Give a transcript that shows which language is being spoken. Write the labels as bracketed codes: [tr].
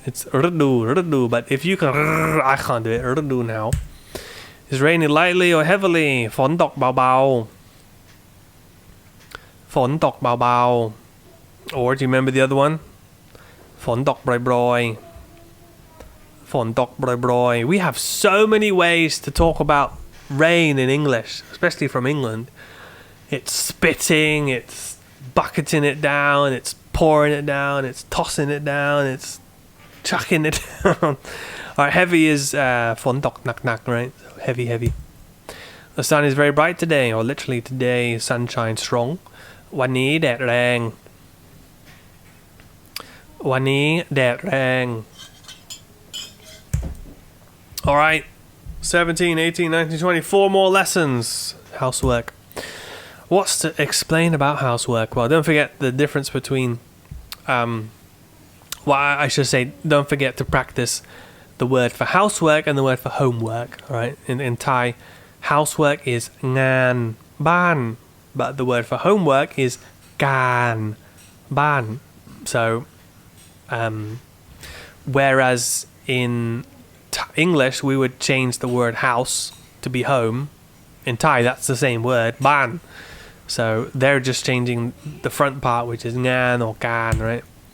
[en] It'sฤดู, but if you can I can't do it. ฤดูหนาว It's raining lightly or heavily. [th] ฝนตกเบาๆฝนตกเบาๆ [en] Or do you remember the other one? [th] ฝนตกโปรยๆฝนตกโปรยๆ [en] We have so many ways to talk about rain in English, especially from England. It's spitting, it's bucketing it down, it's pouring it down, it's tossing it down, it's chucking it down. Alright, heavy is [th] ฝนตกหนักๆ [en] right? Heavy. The sun is very bright today, or literally today, sunshine strong. [th] วันนี้แดดแรงวันนี้แดดแรง [en] Alright, 17, 18, 19, 20, 4 more lessons. Housework. What's to explain about housework? Well, don't forget the difference between I should say, don't forget to practice the word for housework and the word for homework. Alright, in Thai, housework is งานบ้าน but the word for homework is การบ้าน so whereas in English we would change the word house to be home, in Thai that's the same word บ้าน so they're just changing the front part, which is งาน or การ right?